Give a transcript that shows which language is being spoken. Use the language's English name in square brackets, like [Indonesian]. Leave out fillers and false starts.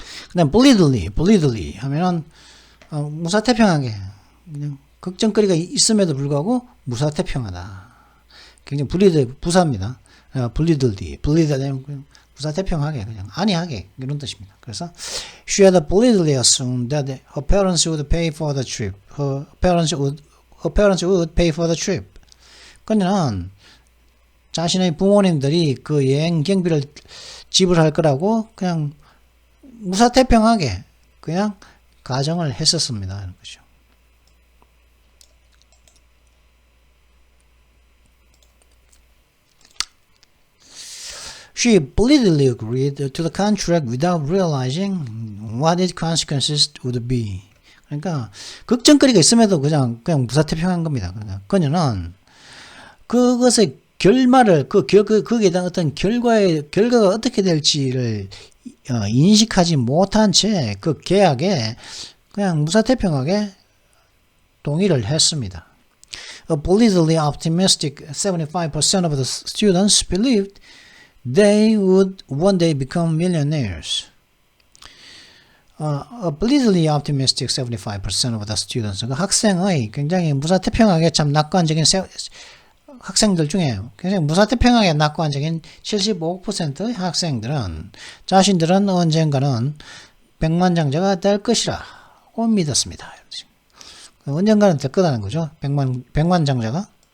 [Korean] 그다음 bleedily 하면은 무사태평하게, 그냥 걱정거리가 있음에도 불구하고 무사태평하다. 굉장히 부사입니다. bleedily 무사태평하게, 그냥 안이하게 이런 뜻입니다. 그래서 [English] she had bleedily assumed that her parents would pay for the trip. Her parents would pay for the trip. [Korean] 그녀는 자신의 부모님들이 그 여행 경비를 지불할 거라고 그냥 무사태평하게 그냥 가정을 했었습니다. 이런 거죠. [English] She blithely agreed to the contract without realizing what its consequences would be. [Korean] 그러니까 걱정거리가 있음에도 그냥 무사태평한 겁니다. 그러니까 그녀는 그것의 결말을 거기에 대한 어떤 결과가 어떻게 될지를 인식하지 못한 채 그 계약에 그냥 무사태평하게 동의를 했습니다. [English] A blithely optimistic 75% of the students believed they would one day become millionaires. A blithely optimistic 75% of the students. [Korean] 그 학생의 굉장히 무사태평하게 참 낙관적인 학생들 중에 굉장히 무사태평하게 낙관적인 75%의 학생들은 자신들은 언젠가는 백만장자가 될 것이라고 믿었습니다. 언젠가는 될 거라는 거죠. 백만장자가.